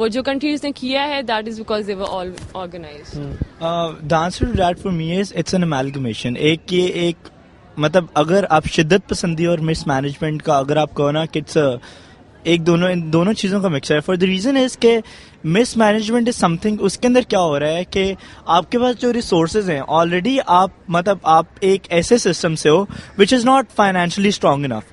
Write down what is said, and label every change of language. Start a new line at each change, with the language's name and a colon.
Urdu: اور جو کنٹریز نے کیا ہے
English: That is because they were all organised. The answer to that for me is it's an amalgamation.
Urdu: ایک مطلب اگر آپ شدت پسندی اور مس مینجمنٹ کا اگر آپ کہو نا کہ ایک دونوں چیزوں کا مکسچر ہے.
English: for the reason is
Urdu: کہ مس مینجمنٹ
English: is something,
Urdu: اس کے اندر کیا ہو رہا ہے کہ آپ کے پاس جو ریسورسز ہیں آلریڈی آپ ایک ایسے سسٹم سے ہو
English: Which is not financially strong enough.